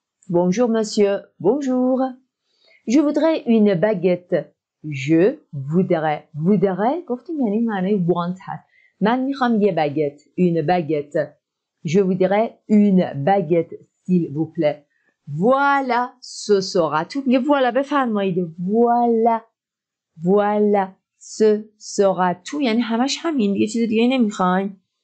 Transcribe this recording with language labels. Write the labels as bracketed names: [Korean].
[French] Bonjour monsieur, bonjour. Je voudrais une baguette. Je voudrais [Persian] گفتیم یعنی معنی want هست. من میخوام یه باگت. [French] Une baguette. Je voudrais une baguette s'il vous plaît. Voilà, ce sera tout. [Persian] میگه voilà بفرمایید. [French] Voilà, ce sera tout. [Persian] یعنی همش همین، یه چیز دیگه نمیخوایم.